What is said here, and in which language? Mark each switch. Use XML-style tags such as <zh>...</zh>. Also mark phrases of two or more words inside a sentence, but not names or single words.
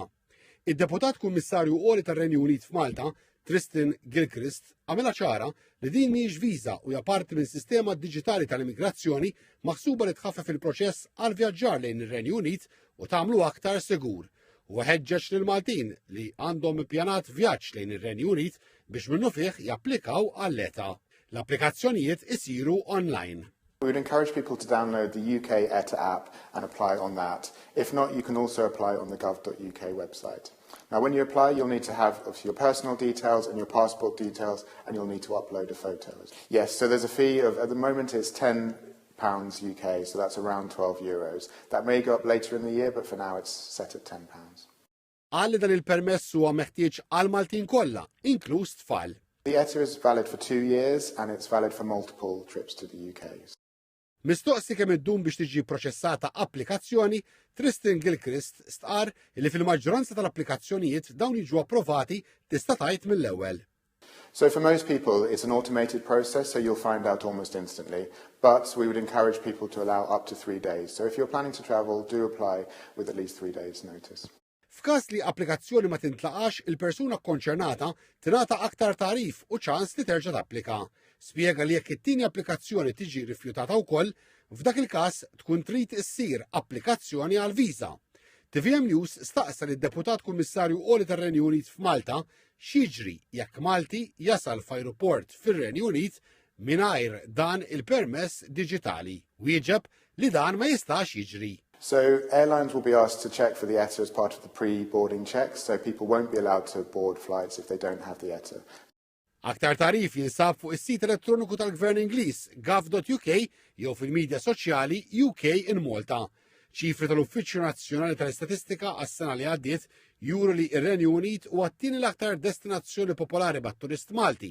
<mt>Id-Deputat Kummissarju Għoli tar-Renju Unit f'Malta, Tristan Gilchrist, għamilha ċara li din mhijiex viża u hija parti minn sistema diġitali tal-immigrazzjoni maħsuba li tħaffef il-proċess għal vjaġġar lejn ir-Renju Unit u tagħmlu aktar sigur. U ħeġġeġ lil Maltin li għandhom ippjanat vjaġġ lejn ir-Renju Unit biex minnu fih japplikaw għall-ETA. L-applikazzjonijiet isiru online.</mt> <en>We would encourage people to download the UK ETA app and apply on that. If not, you can also apply on the gov.uk website. Now, when you apply, you'll need to have obviously your personal details and your passport details, and you'll need to upload a photo. Yes, so there's a fee of, at the moment, it's £10 UK, so that's around €12. That may go up later in the year, but for now it's set at £10.</en> <mt>Għalli dan il-permess huwa meħtieġ għal Maltin kollha, inkluż tfal.</mt> <en>The ETA is valid for 2 years, and it's valid for multiple trips to the UK.</en> <mt>Mistoqsi kemm iddum biex tiġi proċessata applikazzjoni, Tristan Gilchrist stqar li fil-maġġoranza tal-applikazzjonijiet dawn jiġu approvati tista' tgħid mill-ewwel.</mt> <en>So for most people, it's an automated process, so you'll find out almost instantly. But we would encourage people to allow up to 3 days. So if you're planning to travel, do apply with at least 3 days' notice.</en> <mt>F'każ li applikazzjoni ma tintlaqax, il-persuna kkonċernata tingħata aktar tarif u ċans li terġa' tapplika. Spjega li jekk it-tieni applikazzjoni tiġi rifjutata wkoll, f'dak il-każ tkun trid issir applikazzjoni għal viża. TVM News staqsa lid-Deputat Kummissarju Għoli tar-Renju Unit f'Malta x'jiġri jekk Malti jasal f'ajruport fir-Renju Unit mingħajr dan il-permess diġitali. Wieġeb li dan ma jistax jiġri.</mt> <en>So airlines will be asked to check for the ETA as part of the pre-boarding checks, so people won't be allowed to board flights if they don't have the ETA.</en> <mt>Aktar tarif jinsab fuq is-sit elettroniku tal-Gvern Ingliż gov.uk jew fil-medja soċjali UK in Malta. Ċifri tal-Uffiċċju Nazzjonali tal-Istatistika għas-sena li għaddiet juru li ir-Renju Unit huwa t-tieni l-aktar destinazzjoni popolari bat-turist Malti.</mt>